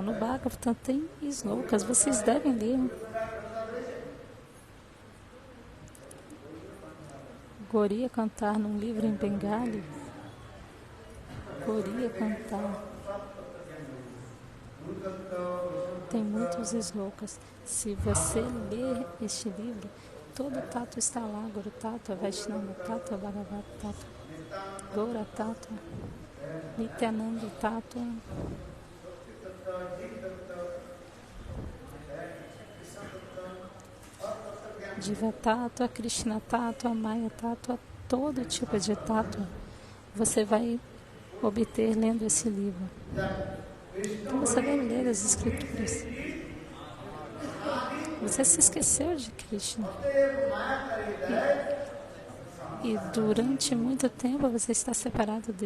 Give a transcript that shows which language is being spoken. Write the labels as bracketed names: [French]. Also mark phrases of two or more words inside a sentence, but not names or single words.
[Portuguese] No Bhagavatam tem slokas, vocês devem ler. Goriya cantar num livro em Bengali. Goriya cantar. Tem muitos slokas. Se você ler este livro, todo tato está lá. [Sanskrit] Guru Tattva, Vaishnava Tattva, Bhagavat Tattva, Gaura Tattva, Nityananda Tattva. Diva Tattva, Krishna Tattva, Maya Tattva, [Portuguese] todo tipo de Tattva você vai obter lendo esse livro. Então você vai ler as escrituras. Você se esqueceu de Krishna. E durante muito tempo você está separado dele.